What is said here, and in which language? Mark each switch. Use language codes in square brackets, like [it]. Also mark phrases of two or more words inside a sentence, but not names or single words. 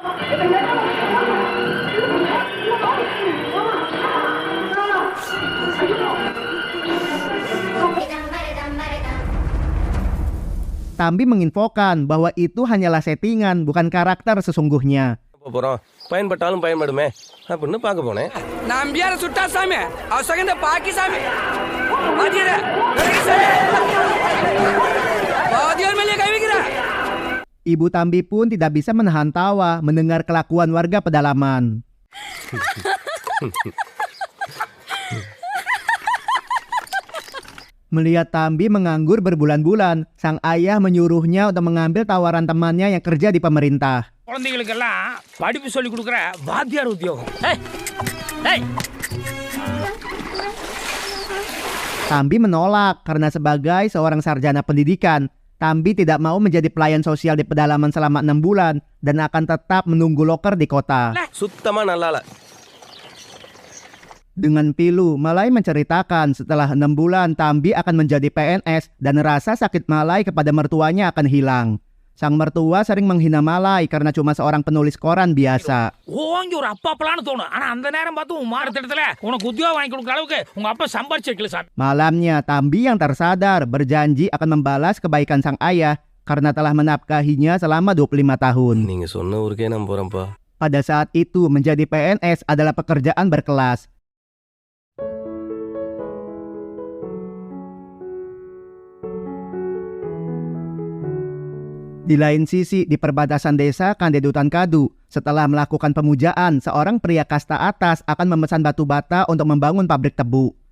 [id] Tambi menginfokan bahwa itu hanyalah settingan, bukan karakter sesungguhnya. [ta] பயன்பட்டாலும் பயன்படுமே அப்படின்னு பார்க்க போனேன். நம்பியார சுட்டா சாமி அவசகந்த பாக்கி சாமி [id] Ibu Tambi pun tidak bisa menahan tawa mendengar kelakuan warga pedalaman. Melihat Tambi menganggur berbulan-bulan, sang ayah menyuruhnya untuk mengambil tawaran temannya yang kerja di pemerintah. [ta] குழந்தைகளுக்கெல்லாம் படிப்பு சொல்லி கொடுக்குற வாத்தியார் உத்தியோகம். [id] Tambi menolak karena sebagai seorang sarjana pendidikan, Tambi tidak mau menjadi pelayan sosial di pedalaman selama 6 bulan dan akan tetap menunggu loker di kota. [ta] சுத்தமா நல்லா இல்ல. [id] Dengan pilu, Malai menceritakan setelah 6 bulan Tambi akan menjadi PNS dan rasa sakit Malai kepada mertuanya akan hilang. Sang mertua sering menghina Malai karena cuma seorang penulis koran biasa. [ta] ஓங்கி ஒரு அப்பா அப்பலான்னு தோணும். ஆனா அந்த நேரம் பார்த்து உன் மாறுத்திடத்துல உனக்கு உத்தியோகம் வாங்கி கொடுக்குற அளவுக்கு உங்க அப்பா சம்பாரிச்சிருக்கல சாமி. [id] Malamnya, Tambi yang tersadar berjanji akan membalas kebaikan sang ayah karena telah menafkahinya selama 25 tahun. [ta] நீங்க சொன்ன ஊருக்கே நான் போறேன்ப்பா. [id] Pada saat itu, menjadi PNS adalah pekerjaan berkelas. Di lain sisi, di perbatasan desa Kandedutan Kadu, setelah melakukan pemujaan, seorang pria kasta atas akan memesan batu bata untuk membangun pabrik tebu.